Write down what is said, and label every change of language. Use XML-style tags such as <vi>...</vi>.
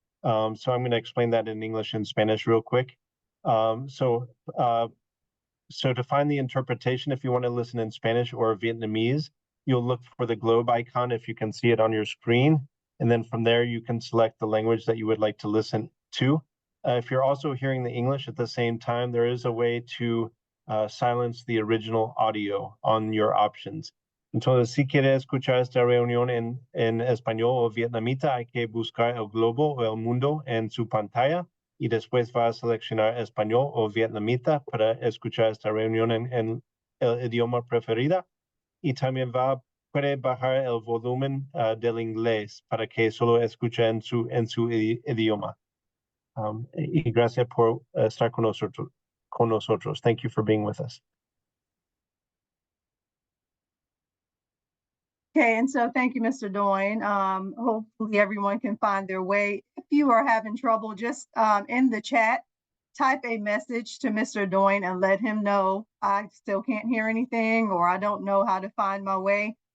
<en>So I'm going to explain that in English and Spanish real quick. So to find the interpretation, if you want to listen in Spanish or Vietnamese, you'll look for the globe icon if you can see it on your screen. And then from there, you can select the language that you would like to listen to. If you're also hearing the English at the same time, there is a way to silence the original audio on your options.</en> <es>Entonces, si quiere escuchar esta reunión en español o vietnamita, hay que buscar el globo o el mundo en su pantalla y después va a seleccionar español o vietnamita para escuchar esta reunión en el idioma preferido. Y también puede bajar el volumen del inglés para que solo escuche en su idioma. Y gracias por estar con nosotros.</es> <en>Thank you for being with us. Okay, and so thank you, Mr. Doyne. Hopefully everyone can find their way. If you are having trouble, just in the chat, type a message to Mr. Doyne and let him know I still can't hear anything or I don't know how to find my way.</en>